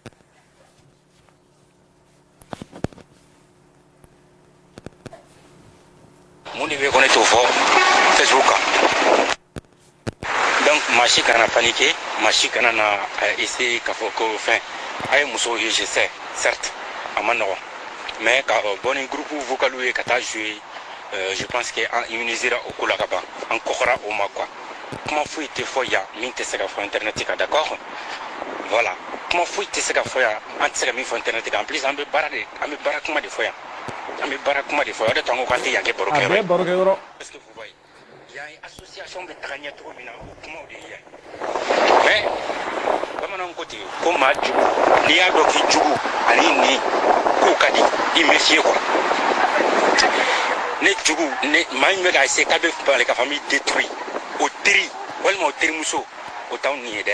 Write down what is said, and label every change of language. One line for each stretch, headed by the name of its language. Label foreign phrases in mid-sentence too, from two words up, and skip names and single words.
Bambara: Mun de bɛ ko ne t'o fɔ Facebook kan. Donc, Machi kana paniqué, Machi kana na essayer k'a fɔ ko fin. A ye muso ye
French: je sais, certes,
Bambara: a ma nɔgɔn. Mais ka bɔ ni
French: groupe vocal
Bambara: ye ka taa jouer,
French: je pense que
Bambara: an immunisera o ko la ka ban, an kɔkɔra o ma quoi. Kuma foyi tɛ fɔ yan min tɛ se ka fɔ internet kan, d'accord? Voilà. Kuma foyi tɛ se ka fɔ yan, an tɛ se ka min fɔ internet kan.
French: En plus,
Bambara: an bɛ baara kuma de fɔ yan. An bɛ baara kuma de fɔ yan. O de to an ko k'an tɛ yan kɛ baro kɛ yɔrɔ ye.
French: Parce que vous voyez, il y a une association
Bambara: bɛ taga ɲɛ cogo min na, o kumaw de ye yan. Mais bamananw ko ten ko maa jugu n'i y'a dɔn k'i jugu ani nin k'o ka di i méfier quoi. Ne jugu maa min bɛ k'a essayer k'a bɛ bali ka
French: famille détruire
Bambara: o teri walima o terimuso o t'anw nin ye dɛ.